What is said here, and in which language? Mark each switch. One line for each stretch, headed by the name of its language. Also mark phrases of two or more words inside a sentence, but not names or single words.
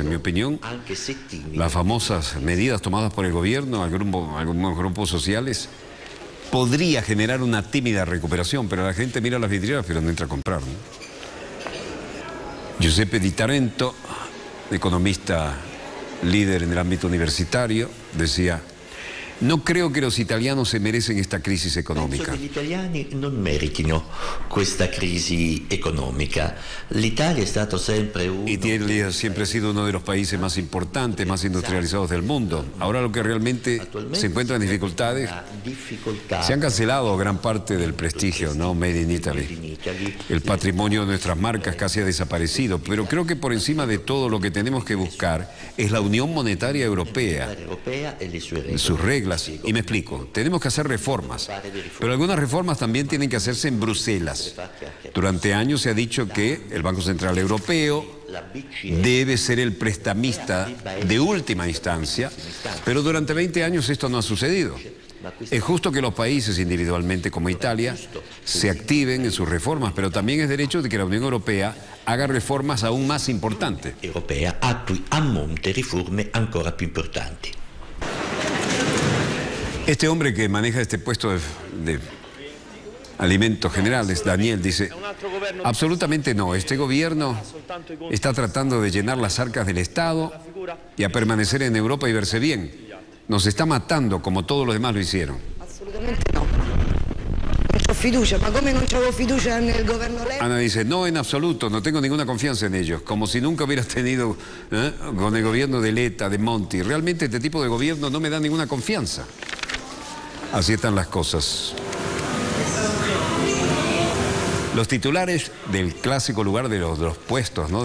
Spanish: En mi opinión, las famosas medidas tomadas por el gobierno, algunos grupos sociales, podría generar una tímida recuperación, pero la gente mira las vidrieras pero no entra a comprar, ¿no? Giuseppe Di Tarento, economista líder en el ámbito universitario, decía: No creo que los italianos se merecen esta crisis económica.
Italian: Penso che gli italiani non meritino questa crisi economica. L'Italia è stato sempre uno...
Spanish: Italia siempre ha sido uno de los países más importantes, más industrializados del mundo. Ahora lo que realmente se encuentra en dificultades, se han cancelado gran parte del prestigio, ¿no?
English: Made in Italy.
Spanish: El patrimonio de nuestras marcas casi ha desaparecido, pero creo que por encima de todo lo que tenemos que buscar es la Unión Monetaria Europea, sus reglas. Y me explico, tenemos que hacer reformas, pero algunas reformas también tienen que hacerse en Bruselas. Durante años se ha dicho que el Banco Central Europeo debe ser el prestamista de última instancia, pero durante 20 años esto no ha sucedido. Es justo que los países individualmente como Italia se activen en sus reformas, pero también es derecho de que la Unión Europea haga reformas aún más importantes.
Italian: Europea attui a monte riforme ancora più importanti.
Spanish: Este hombre que maneja este puesto de alimentos generales, Daniel, dice, absolutamente no, este gobierno está tratando de llenar las arcas del Estado y a permanecer en Europa y verse bien. Nos está matando como todos los demás lo hicieron. Absolutamente no.
Italian: Non c'ho fiducia, ma come non c'avevo fiducia nel governo Letta?
Spanish: Ana dice, no, en absoluto, no tengo ninguna confianza en ellos, como si nunca hubieras tenido con el gobierno de Letta, de Monti. Realmente este tipo de gobierno no me da ninguna confianza. Así están las cosas. Los titulares del clásico lugar de los puestos, ¿no?